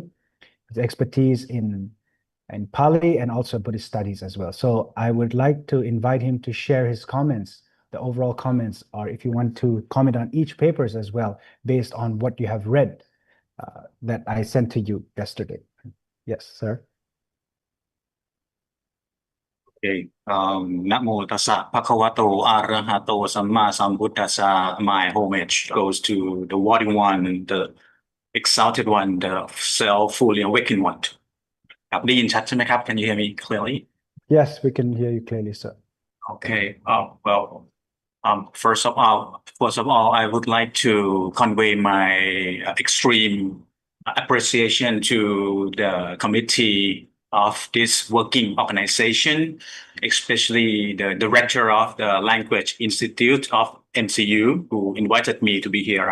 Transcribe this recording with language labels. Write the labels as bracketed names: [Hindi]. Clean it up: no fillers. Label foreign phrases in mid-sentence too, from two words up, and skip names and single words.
[English] His expertise in Pali and also Buddhist studies as well. So I would like to invite him to share his comments, the overall comments, or if you want to comment on each papers as well, based on what you have read that I sent to you yesterday. Yes, sir. Okay. [Pali] Namo tassa bhagavato arahato samma sambuddhassa. [English] My homage goes to the worthy one, the exalted one, the self-fully awakened one. [Thai] ครับได้ยินชัดใช่ไหมครับ [English] Can you hear me clearly? Yes, we can hear you clearly, sir. Okay. First of all, I would like to convey my extreme appreciation to the committee of this working organization, especially the director of the Language Institute of MCU, who invited me to be here.